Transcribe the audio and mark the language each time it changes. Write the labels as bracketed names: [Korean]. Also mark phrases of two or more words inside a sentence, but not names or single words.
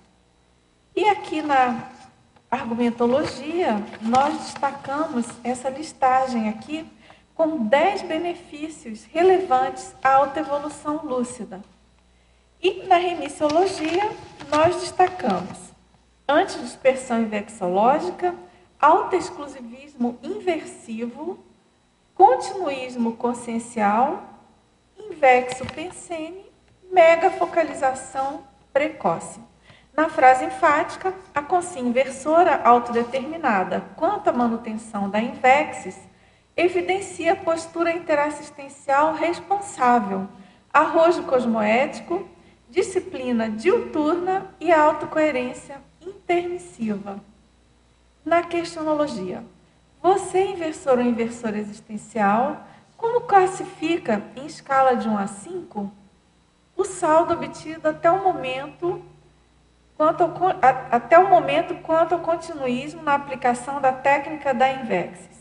[Portuguese] E aqui na argumentologia, nós destacamos essa listagem aqui com 10 benefícios relevantes à autoevolução lúcida. E na remissiologia, nós destacamos antidispersão invexológica, autoexclusivismo inversivo, continuismo consciencial, invexo pensene, megafocalização precoce. Na frase enfática, a consciência inversora autodeterminada quanto à manutenção da invexis evidencia a postura interassistencial responsável, arrojo cosmoético, disciplina diuturna e autocoerência intermissiva. Na questionologia, você, inversor ou inversor existencial, como classifica, em escala de 1 a 5, o saldo obtido até o momento quanto ao continuismo na aplicação da técnica da invexis?